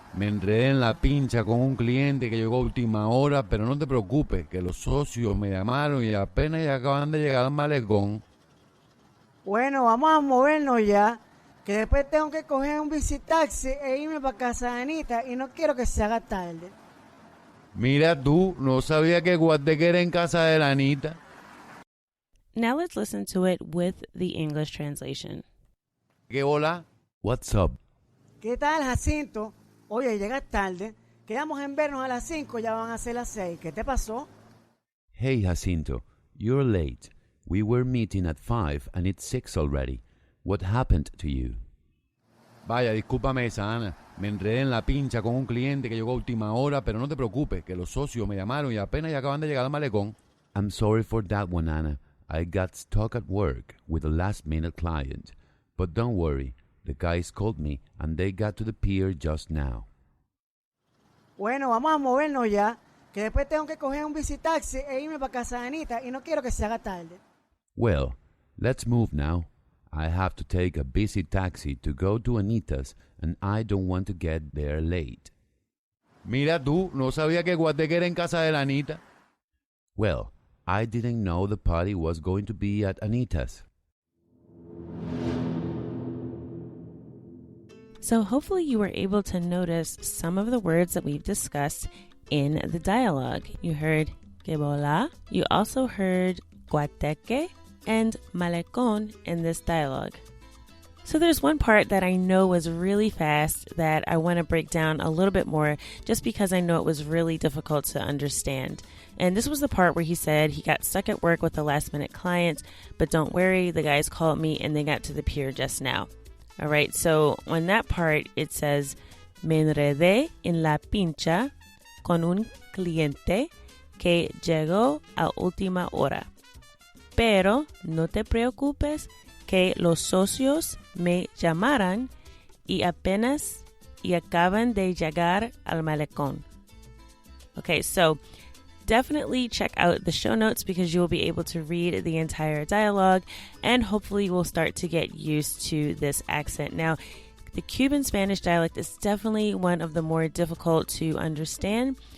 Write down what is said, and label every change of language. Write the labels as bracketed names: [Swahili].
[Spanish] Me enredé en la pincha con un cliente que llegó a última hora, pero no te preocupes, que los socios me llamaron y apenas ya acaban de llegar al malecón. Bueno, vamos a movernos ya, que después tengo que coger un visitaxi e irme para casa de Anita y no quiero que se haga tarde. Mira tú, no sabía que guateque era en casa de la Anita. [English] Now let's listen to it with the English translation. [Spanish] ¿Qué hola? [English] What's up? [Spanish] ¿Qué tal, Jacinto? Oye, llegas tarde. Quedamos en vernos a las 5, ya van a ser las 6. ¿Qué te pasó? [English] Hey, Jacinto, you're late. We were meeting at 5 and it's 6 already. What happened to you? [Spanish] Vaya, discúlpame, Sana. Me enredé en la pincha con un cliente que llegó a última hora, pero no te preocupes, que los socios me llamaron y apenas ya acaban de llegar al malecón. [English] I'm sorry for that one, Anna. I got stuck at work with a last-minute client. But don't worry, the guys called me and they got to the pier just now. [Spanish] Bueno, vamos a movernos ya, que después tengo que coger un visitaxi e irme para casa de Anita y no quiero que se haga tarde. [English] Well, let's move now. I have to take a busy taxi to go to Anita's and I don't want to get there late. [Spanish] Mira tú, no sabía que Guateque era en casa de la Anita. [English] Well, I didn't know the party was going to be at Anita's. So hopefully you were able to notice some of the words that we've discussed in the dialogue. You heard [Spanish] que bola. [English] You also heard guateque and malecón in this dialogue. So there's one part that I know was really fast that I want to break down a little bit more just because I know it was really difficult to understand. And this was the part where he said he got stuck at work with a last minute client, but don't worry, the guys called me and they got to the pier just now. All right, so on that part, it says, [Spanish] me enredé en la pincha con un cliente que llegó a última hora. Pero no te preocupes que los socios me llamaran y apenas y acaban de llegar al malecón. [English] Okay, so definitely check out the show notes because you will be able to read the entire dialogue and hopefully you will start to get used to this accent. Now, the Cuban Spanish dialect is definitely one of the more difficult to understand.